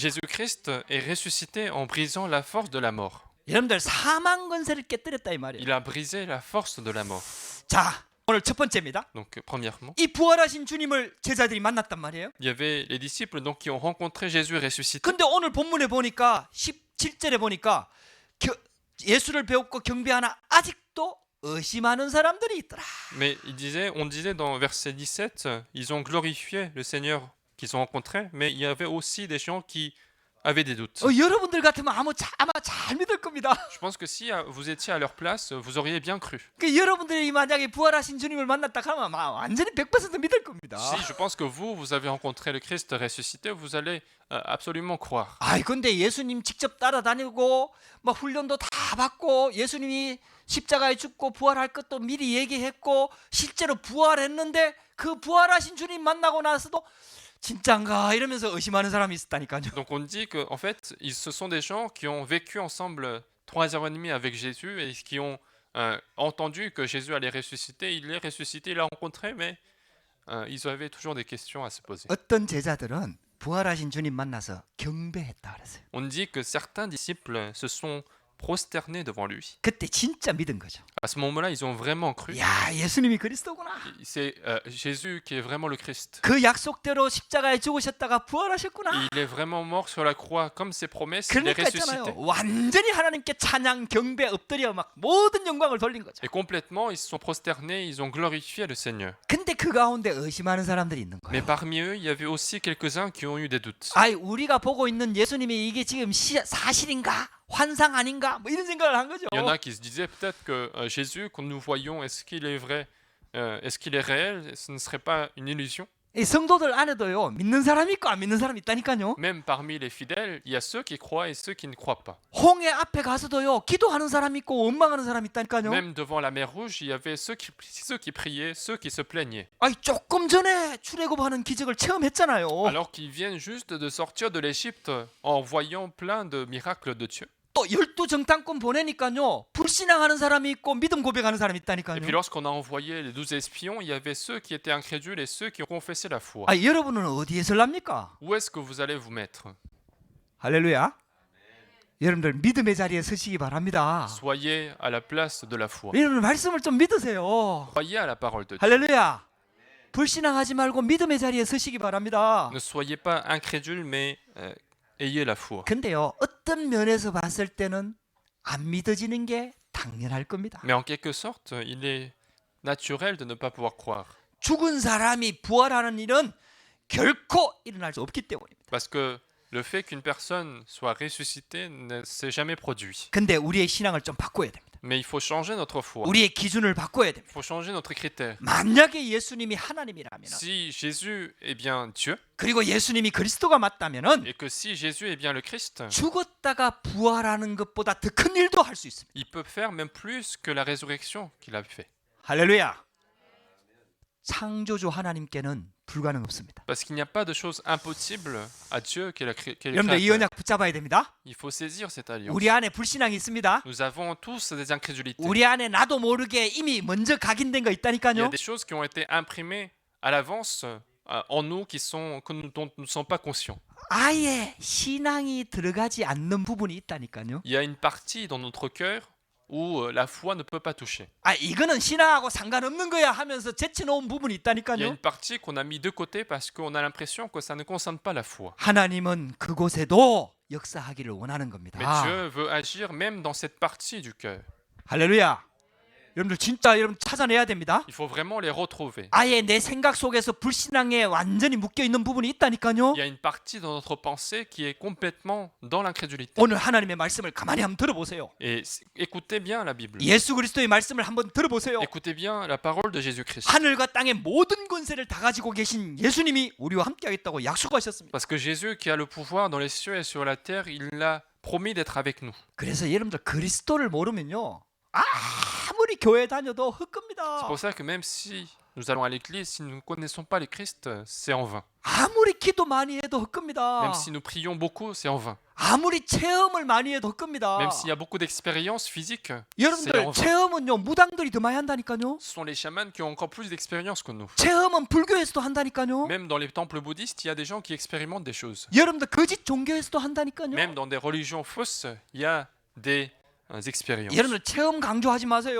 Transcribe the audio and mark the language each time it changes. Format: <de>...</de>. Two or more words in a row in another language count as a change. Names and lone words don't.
<fr>Jésus-Christ est ressuscité en brisant la force de la mort.</fr> <ko>여러분들 사망 권세를 깨뜨렸다 이 말이에요.</ko> <fr>Il a brisé la force de la mort.</fr> <ko>자, 오늘 첫 번째입니다.</ko> <fr>Donc, premièrement,</fr> <ko>이 부활하신 주님을 제자들이 만났단 말이에요.</ko> <fr>il y avait les disciples donc, qui ont rencontré Jésus ressuscité.</fr> <ko>근데 오늘 본문에 보니까 17절에 보니까 예수를 배웠고 경배하나 아직도 의심하는 사람들이 있더라.</ko> <fr>Mais on disait dans verset 17, ils ont glorifié le Seigneur qu'ils ont rencontré, mais il y avait aussi des gens qui avaient des doutes.</fr> <ko>여러분들 같으면 아마 잘 믿을 겁니다.</ko> <fr>Je pense que si vous étiez à leur place, vous auriez bien cru.</fr> <ko>여러분들이 만약에 부활하신 주님을 만났다 하면 완전히 100% 믿을 겁니다.</ko> <fr>Si, je pense que vous avez rencontré le Christ ressuscité, vous allez absolument croire.</fr> <ko>근데 예수님 직접 따라다니고 막 훈련도 다 받고 예수님이 십자가에 죽고 부활할 것도 미리 얘기했고 실제로 부활했는데 그 부활하신 주님 만나고 나서도 진짠가 이러면서 의심하는 사람이 있었다니까요.</ko> <fr>Donc on dit que en fait, ce sont des gens qui ont vécu ensemble 3h30 avec Jésus et qui ont entendu que Jésus allait ressusciter. Il est ressuscité, il l'a rencontré, mais ils avaient toujours des questions à se poser.</fr> <ko>어떤 제자들은 부활하신 주님 만나서 경배했다 그랬어요.</ko> <fr>On dit que certains disciples se sont prosternés devant lui.</fr> <ko>그때 진짜 믿은 거죠.</ko> <fr>À ce moment-là, ils ont vraiment cru.</fr> <ko>야, 예수님이 그리스도구나.</ko> <fr>C'est Jésus qui est vraiment le Christ.</fr> <ko>그 약속대로 십자가에 죽으셨다가 부활하셨구나.</ko> <fr>Il est vraiment mort sur la croix comme ses promesses, il est</fr> <ko>그러니까 있잖아요.</ko> <fr>ressuscité.</fr> <ko>완전히 하나님께 찬양, 경배, 엎드려 막 모든 영광을 돌린 거죠.</ko> <fr>Et complètement, ils se sont prosternés, ils ont glorifié le Seigneur.</fr> <ko>근데 그 가운데 의심하는 사람들이 있는</ko> <fr>Mais</fr> <ko>거예요.</ko> <fr>parmi eux, il y avait aussi quelques-uns qui ont eu des doutes.</fr> <ko>아이, 우리가 보고 있는 예수님이 이게 지금 사실인가? 환상 아닌가? 뭐 이런 생각을 한 거죠.</ko> <fr>Il y en a qui se disaient peut-être que Jésus, que nous voyons, est-ce qu'il est vrai, est-ce qu'il est réel, ce ne serait pas une illusion.</fr> <ko>이 성도들 안에도요, 믿는 사람이 있고 안 믿는 사람이 있다니까요.</ko> <fr>Même parmi les fidèles, il y a ceux qui croient et ceux qui ne croient pas.</fr> <ko>홍해 앞에 가서도요, 기도하는 사람이 있고 원망하는 사람이 있다니까요.</ko> <fr>Même devant la mer Rouge, il y avait ceux qui priaient, ceux qui se plaignaient.</fr> <ko>아이, 조금 전에 출애굽하는 기적을 체험했잖아요.</ko> <fr>Alors qu'ils viennent juste de sortir de l'Égypte en voyant plein de miracles de Dieu.</fr> <ko>또 12정탐꾼 보내니까요, 불신앙하는 사람이 있고 믿음 고백하는 사람이</ko> <fr>Et</fr> <ko>있다니까요.</ko> <fr>puis lorsqu'on a envoyé les 12 espions, il y avait ceux qui étaient incrédules et ceux qui ont confessé la foi.</fr> <ko>아, 여러분은 어디에 설랍니까?</ko> <fr>Où est-ce que vous allez vous mettre?</fr> <ko>할렐루야. 여러분들 믿음의 자리에 서시기 바랍니다.</ko> <fr>Soyez à la place de la foi.</fr> <ko>여러분 말씀을 좀 믿으세요.</ko> <fr>Croyez à la parole de Dieu.</fr> <ko>할렐루야. 불신앙하지 말고 믿음의 자리에 서시기 바랍니다.</ko> <fr>Ne soyez pas incrédules, mais ayez la foi.</fr> <ko>근데요, 어떤 면에서 봤을 때는 안 믿어지는 게 당연할 겁니다.</ko> <fr>Mais en quelque sorte, il est naturel de ne pas pouvoir croire.</fr> <ko>죽은 사람이 부활하는 일은 결코 일어날 수 없기 때문입니다.</ko> <fr>Parce que le fait qu'une personne soit ressuscitée ne s'est jamais produit.</fr> <ko>근데 우리의 신앙을 좀 바꿔야 됩니다.</ko> <fr>Mais il faut changer notre foi.</fr> <ko>우리의 기준을 바꿔야 됩니다.</ko> <fr>Il faut changer notre critère.</fr> <ko>만약에 예수님이 하나님이라면,</ko> <fr>Si Jésus est bien Dieu,</fr> <ko>그리고 예수님이 그리스도가 맞다면은</ko> <fr>et que si Jésus est bien le Christ,</fr> <ko>죽었다가 부활하는 것보다 더 큰 일도 할 수 있습니다.</ko> <fr>il peut faire même plus que la résurrection qu'il a fait.</fr> <ko>할렐루야. 창조주 하나님께는 불가능 없습니다.</ko> <fr>Parce qu'il n'y a pas de chose impossible à Dieu qui est le</fr> <ko>여러분들 이</ko> <fr>Créateur.</fr> <ko>언약 붙잡아야 됩니다.</ko> <fr>Il faut saisir cette alliance.</fr> <ko>우리 안에 불신앙이 있습니다.</ko> <fr>Nous avons tous des incrédulités.</fr> <ko>우리 안에 나도 모르게 이미 먼저 각인된 거</ko> <fr>Il y a</fr> <ko>있다니까요.</ko> <fr>des choses qui ont été imprimées à l'avance en nous dont nous ne sommes pas conscients.</fr> <ko>아예 신앙이 들어가지 않는 부분이 있다니까요.</ko> <fr>Il y a une partie dans notre cœur où la foi ne peut pas toucher.</fr> <ko>아, 이거는 신앙하고 상관없는 거야 하면서 제쳐놓은 부분이</ko> <fr>Il y a</fr> <ko>있다니까요.</ko> <fr>une partie qu'on a mis de côté parce qu'on a l'impression que ça ne concerne pas la foi.</fr> <ko>하나님은 그곳에도 역사하기를 원하는</ko> <fr>Mais</fr> <ko>겁니다.</ko> <fr>Dieu veut agir même dans cette partie du cœur.</fr> <ko>할렐루야. 여러분들 진짜 여러분 찾아내야 됩니다.</ko> <fr>Il faut vraiment les retrouver.</fr> <ko>아예 내 생각 속에서 불신앙에 완전히 묶여 있는 부분이 있다니까요.</ko> <fr>Il y a une partie dans notre pensée qui est complètement dans l'incrédulité.</fr> <ko>오늘 하나님의 말씀을 가만히 한번 들어보세요.</ko> <fr>Et écoutez bien la Bible.</fr> <ko>예수 그리스도의 말씀을 한번 들어보세요.</ko> <fr>Écoutez bien la parole de Jésus-Christ.</fr> <ko>하늘과 땅의 모든 권세를 다 가지고 계신 예수님이 우리와 함께하겠다고 약속하셨습니다.</ko> <fr>Parce que Jésus qui a le pouvoir dans les cieux et sur la terre, il a promis d'être avec nous.</fr> <ko>그래서 여러분들 그리스도를 모르면요, 아무리 교회 다녀도</ko> <fr>C'est</fr> <ko>헛겁니다.</ko> <fr>pour ça que même si nous allons à l'église, si nous ne connaissons pas le Christ, c'est en vain.</fr> <ko>아무리 기도 많이 해도 헛겁니다.</ko> <fr>Même si nous prions beaucoup, c'est en vain.</fr> <ko>아무리 체험을 많이 해도 헛겁니다.</ko> <fr>Même s'il y a beaucoup d'expériences physiques, c'est</fr> <ko>여러분들</ko> <fr>en vain.</fr> <ko>체험은요, 무당들이 더 많이 한다니까요.</ko> <fr>Ce sont les chamans qui ont encore plus d'expérience que nous.</fr> <ko>체험은 불교에서도 한다니까요.</ko> <fr>Même dans les temples bouddhistes, il y a des gens qui expérimentent des choses.</fr> <ko>여러분들 거짓 종교에서도 한다니까요.</ko> <fr>Même dans des religions fausses, il y a des expériences.</fr> <ko>여러분들 체험 강조하지 마세요.</ko>